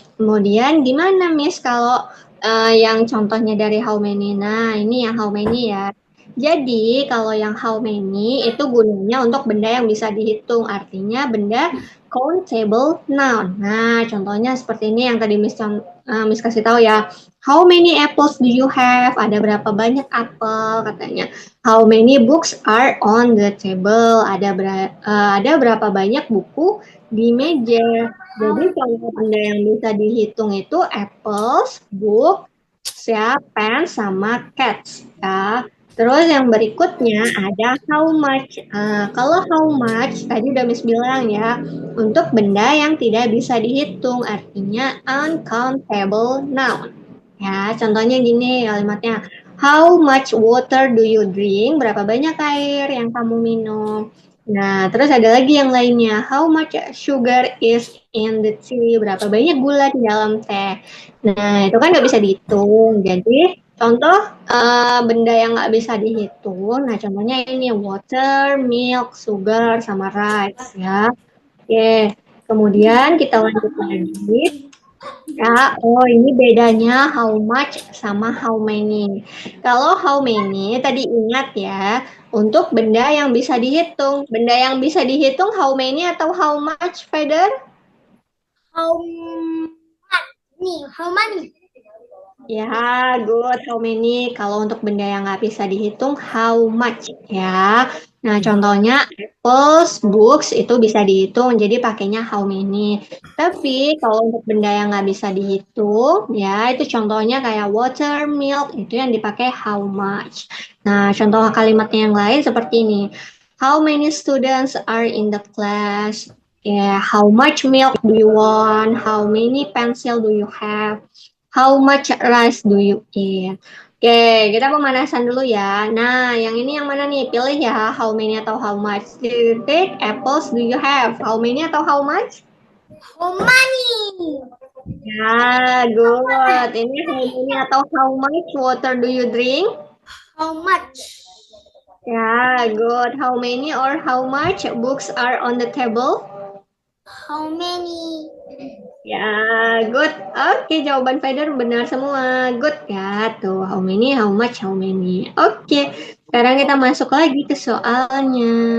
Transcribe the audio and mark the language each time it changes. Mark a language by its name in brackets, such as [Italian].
[Indonesian] Kemudian gimana Miss kalau yang contohnya dari how many? Nah, ini yang how many ya. Jadi, kalau yang how many itu gunanya untuk benda yang bisa dihitung, artinya benda countable noun. Nah, contohnya seperti ini yang tadi Miss kasih tahu ya. [English] How many apples do you have? [Indonesian] Ada berapa banyak apel katanya. [English] How many books are on the table? [Indonesian] Ada berapa banyak buku di meja? Jadi, kalau benda yang bisa dihitung itu apples, book, ya, pen, sama cats. Ya. Terus yang berikutnya ada how much. Kalau how much tadi udah Miss bilang ya, untuk benda yang tidak bisa dihitung, artinya uncountable noun. Ya, contohnya gini kalimatnya. [English] How much water do you drink? [Indonesian] Berapa banyak air yang kamu minum? Nah, terus ada lagi yang lainnya. [English] How much sugar is in the tea? [Indonesian] Berapa banyak gula di dalam teh? Nah, itu kan nggak bisa dihitung. Jadi, contoh benda yang nggak bisa dihitung. Nah, contohnya ini water, milk, sugar, sama rice ya. Oke, kemudian kita lanjut lagi. Ya, oh ini bedanya how much sama how many. Kalau how many tadi ingat ya, untuk benda yang bisa dihitung. Benda yang bisa dihitung how many atau how much, Feder? [English] How many? How many? Ya, good. How many? [Indonesian] Kalau untuk benda yang nggak bisa dihitung, how much ya. Nah, contohnya apples, books itu bisa dihitung, jadi pakainya how many. Tapi kalau untuk benda yang nggak bisa dihitung, ya itu contohnya kayak water, milk, itu yang dipakai how much. Nah, contoh kalimatnya yang lain seperti ini. [English] How many students are in the class? Ya, how much milk do you want? How many pencil do you have? How much rice do you eat? [Indonesian] Oke, kita pemanasan dulu ya. Nah, yang ini yang mana nih? Pilih ya, [English] how many atau how much. Take apples do you have? How many atau how much? How many? [Indonesian] Ya, good. [English] Ini how many atau how much water do you drink? How much? [Indonesian] Ya, good. [English] How many or how much books are on the table? How many? [Indonesian] Ya, good. Oke, jawaban Feder benar semua. Good ya. [English] Tuh, how many, how much, how many. [Indonesian] Oke, sekarang kita masuk lagi ke soalnya.